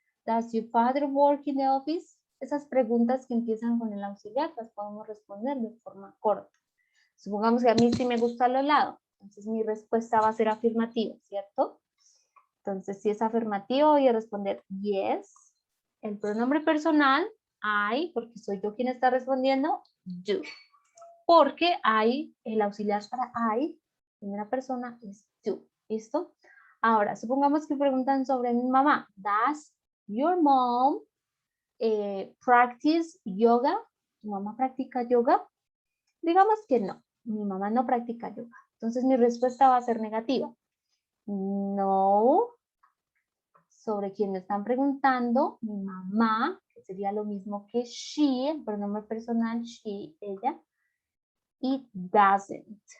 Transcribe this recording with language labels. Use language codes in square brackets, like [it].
[en] Does your father work in the office? [es] Esas preguntas que empiezan con el auxiliar las podemos responder de forma corta. Supongamos que a mí sí me gusta el helado, entonces mi respuesta va a ser afirmativa, ¿cierto? Entonces, si es afirmativo, voy a responder yes. El pronombre personal, I, porque soy yo quien está respondiendo, do. Porque I, el auxiliar para I, primera persona, es do. ¿Listo? Ahora, supongamos que preguntan sobre mi mamá. [en] Does your mom practice yoga? [es] ¿Tu mamá practica yoga? Digamos que no. Mi mamá no practica yoga. Entonces, mi respuesta va a ser negativa. No. Sobre quien me están preguntando, mi mamá, que sería lo mismo que she, el pronombre personal she, ella, y doesn't.